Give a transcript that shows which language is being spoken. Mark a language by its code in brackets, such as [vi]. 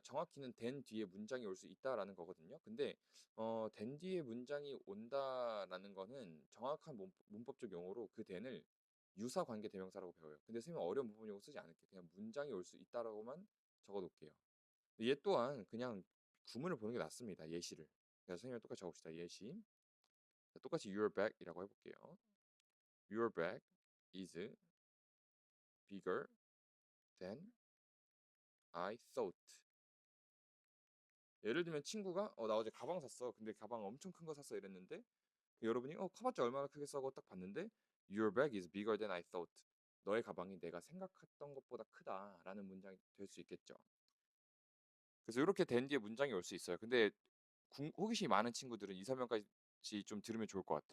[ko] 정확히는 된 뒤에 문장이 올 수 있다라는 거거든요. 근데 된 뒤에 문장이 온다라는 거는 정확한 문법적 용어로 그 된을 유사 관계 대명사라고 배워요. 근데 선생님 어려운 부분 용어 쓰지 않을게요. 그냥 문장이 올 수 있다라고만 적어 놓을게요. 얘 또한 그냥 구문을 보는 게 낫습니다. 예시를. 그래서 선생님이 똑같이 적읍시다. 예시. 똑같이 your bag이라고 해볼게요. [en] Your bag is bigger than I thought. [ko] 예를 들면 친구가 나 어제 가방 샀어. 근데 가방 엄청 큰 거 샀어 이랬는데 여러분이 커봤자 얼마나 크겠어 하고 딱 봤는데 [en] Your bag is bigger than I thought. [ko] 너의 가방이 내가 생각했던 것보다 크다라는 문장이 될 수 있겠죠. 그래서 이렇게 된 뒤에 문장이 올 수 있어요. 근데 호기심이 많은 친구들은 이 설명까지 좀 들으면 좋을 것 같아.